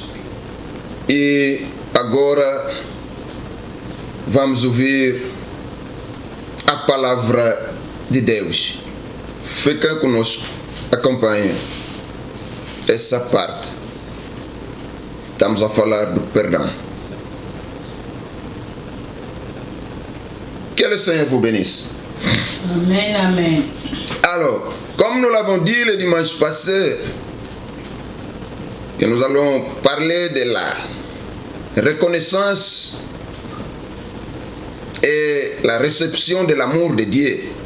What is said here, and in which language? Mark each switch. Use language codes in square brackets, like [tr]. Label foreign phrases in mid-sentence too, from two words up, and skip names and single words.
[pt] E agora vamos ouvir a palavra de Deus. Fica conosco, acompanhe essa parte. Estamos a falar do perdão. [fr] Que le Seigneur vous bénisse. Amen, amen. Alors, comme nous l'avons dit le dimanche passé, que nous allons parler de la reconnaissance et la réception de l'amour de Dieu.